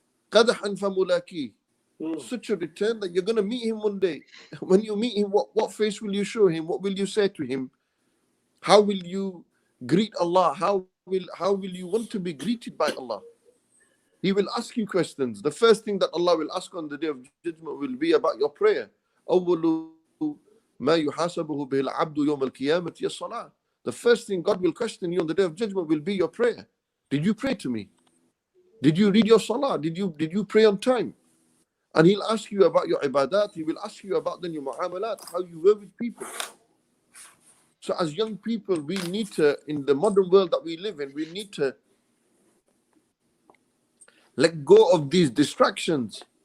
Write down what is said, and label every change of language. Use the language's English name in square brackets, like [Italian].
[Arabic] Kadahan famulaqih. [English] Such a return that you're going to meet him one day. When you meet him, what face will you show him? What will you say to him? How will you greet Allah? How will you want to be greeted by Allah? He will ask you questions. The first thing that Allah will ask on the day of judgment will be about your prayer. [Arabic] أول ما يحاسبه به العبد يوم القيامة هي الصلاة. [English] The first thing God will question you on the day of judgment will be your prayer. Did you pray to me? Did you read your salah? Did you pray on time? And he'll ask you about your ibadat. He will ask you about then your mu'amalat, how you were with people. So as young people, we need to, in the modern world that we live in, we need to let go of these distractions.